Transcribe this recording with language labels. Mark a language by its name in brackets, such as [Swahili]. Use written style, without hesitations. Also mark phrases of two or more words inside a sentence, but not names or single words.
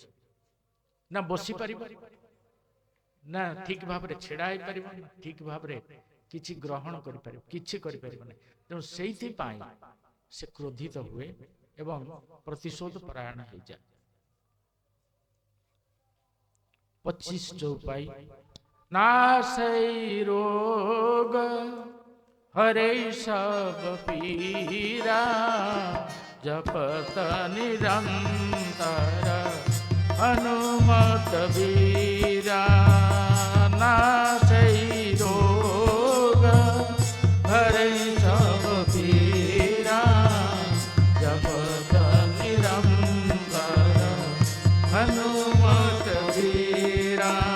[Odia] ନା ବସିପାରିବ, ନା ଠିକ ଭାବରେ ଛିଡ଼ା ହେଇପାରିବ, ନା ଠିକ ଭାବରେ କିଛି ଗ୍ରହଣ କରିପାରିବ, କିଛି କରିପାରିବ ନାହିଁ। ତେଣୁ ସେଇଥିପାଇଁ ସେ କ୍ରୋଧିତ ହୁଏ ଏବଂ ପ୍ରତିଶୋଧ ପରାୟଣ ହେଇଯାଏ। [Awadhi] 25 ଚୌପାଇ नासै रोग हरै सब पीरा जपत निरंतर हनुमत बीरा। नासै रोग हरै सब पीरा जपत निरंतर हनुमत बीरा।